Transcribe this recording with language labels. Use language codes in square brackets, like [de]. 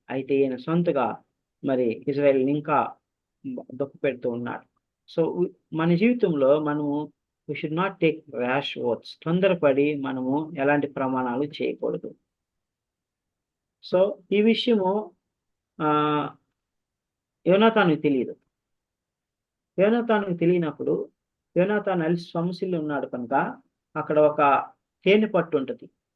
[te] అయితే ఈయన సొంతగా మరి ఇజ్రాయేల్ ఇంకా దుఃఖ పెడుతూ ఉన్నాడు. [en] so [te] మన జీవితంలో మనము [en] we should not take rash oaths. [te] తొందరపడి మనము ఎలాంటి ప్రమాణాలు చేయకూడదు. సో ఈ విషయము యోనాతానుకు తెలియదు. యోనాతానుకు తెలియనప్పుడు యోనాతాను అలిసి సమస్యలు ఉన్నాడు కనుక అక్కడ ఒక తేనె పట్టు ఉంటుంది.